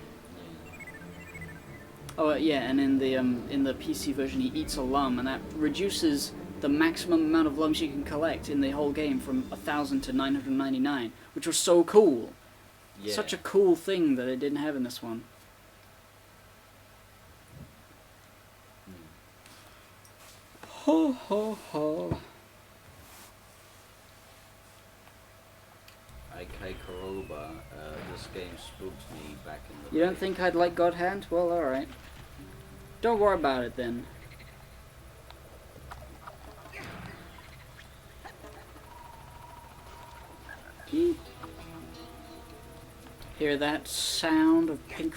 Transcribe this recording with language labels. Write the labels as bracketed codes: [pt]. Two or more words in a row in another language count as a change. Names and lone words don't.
[en] Oh yeah, and in the PC version he eats a lung, and that reduces the maximum amount of lungs you can collect in the whole game from 1,000 to 999, which was so cool. Yeah. Such a cool thing that it didn't have in this one. Ho ho ho. IK Koroba, this game spooked me back in the You day. don't think I'd like God Hand? Well, alright. Don't worry about it then. Eep. Hear that sound of Pink